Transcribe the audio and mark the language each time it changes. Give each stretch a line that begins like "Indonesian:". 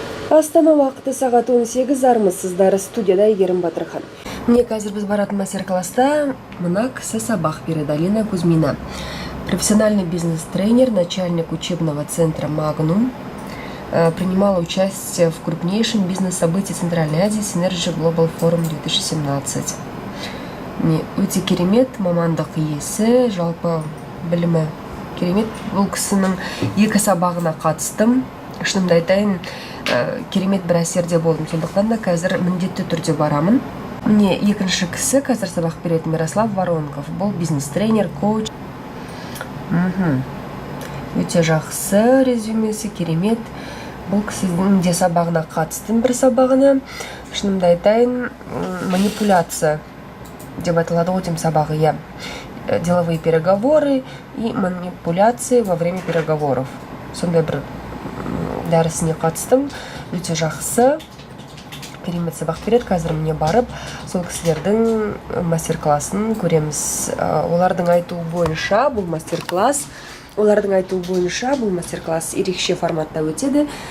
Kazakh: Астана уақыты сағат 18, армысыздар, студияда Әйгерім Батырхан. Міне қазір біз баратын мастер-класста мына кісі сабақ береді, Алина Кузьмина.
Russian: Профессиональный бизнес-тренер, начальник учебного центра «Магнум». Принимала участие в крупнейшем бизнес-событии Центральной Азии Synergy Global Forum 2017.
Kazakh: Өте керемет мамандық иесі, жалпы білімі керемет. Бұл кісінің екі сабағына қатыстым. Шынымды айтайын, керемет бір әсерде болдым. Сондықтан да қазір міндетті түрде барамын. Міне екінші кісі қазір сабақ беретін Мирослав Воронков. Бұл бизнес-тренер, коуч. Өте жақсы резюмесі, керемет. Бұл кісінің де сабағына қатыстым, бір сабағына. Шынымды айтайын, манипуляция деп айтылады ғой сабағы, иә.
Russian: Деловые переговоры и манипуляции во время переговоров.
Kazakh: Сондай бір дәрісіне қатыстым. Өте жақсы. Керемет сабақ береді. Қазір міне барып, сол кісілердің мастер-классын көреміз. Олардың айтуы бойынша бұл мастер-класс ерекше форматта өтеді.